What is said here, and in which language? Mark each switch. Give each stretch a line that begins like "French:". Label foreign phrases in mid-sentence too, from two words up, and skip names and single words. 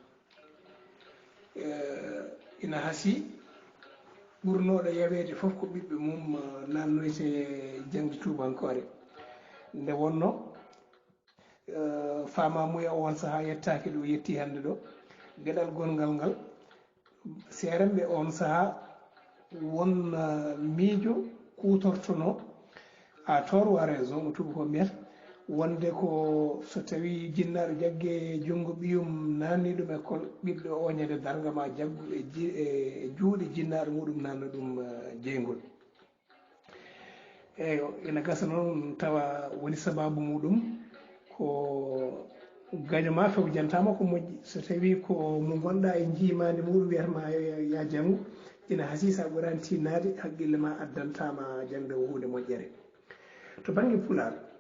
Fula: ina haasi ɓurnoɗo yawede foof ko ɓiɓɓe mum nannoyte jangde tubankore nde wonno famamuya on saaha yettaki ɗo yetti hande ɗo gueɗal gongal ngal seeremɓe on saaha won miijo kutortono
French: à tort ou à raison
Fula: mo tuba ko mbiyata wonde ko so tawi jinnaɗo jaggue junggo ɓiyum nanni ɗum école ɓiɗɗo oñede darga ma jaggu e juuɗe jinnaɗo muɗum nanno ɗum jeygol eyo ina gasa noon tawa woni sababu muɗum ko gañoma fewjantama ko moƴƴi so tawi ko mo gonɗa e jiimade muɗum wiyatama ya janggu ina haasi sa ɓurani tinnade haqqille ma addantama jangde o hunde moƴƴere to banggue pular